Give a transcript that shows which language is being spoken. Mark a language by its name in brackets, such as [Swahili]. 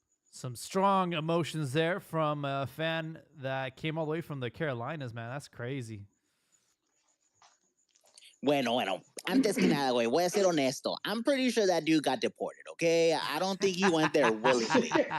[English] Some strong emotions there from a fan that came all the way from the Carolinas, man. That's crazy. [Spanish] Bueno, antes que nada, güey, voy a ser honesto. [English] I'm pretty sure that dude got deported, okay? I don't think he went there willingly.